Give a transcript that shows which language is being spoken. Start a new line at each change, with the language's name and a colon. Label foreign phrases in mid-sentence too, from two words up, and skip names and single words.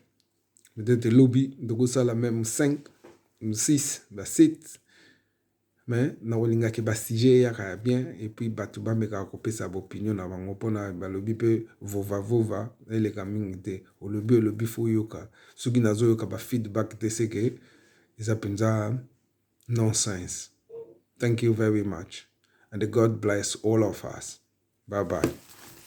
Lingala: peut-être lobi tokosala même 5 6 ba 7 mais na olingaki basije yaka
French: bien et puis
Lingala: bato bamekaka kopesa baopinion na bango mpona balobi mpe vova eleka mingi te olobi fo oyoka soki nazoyoka bafeedback te seke eza mpenza nonsense.
English: Thank you very much and God bless all of us. Bye bye.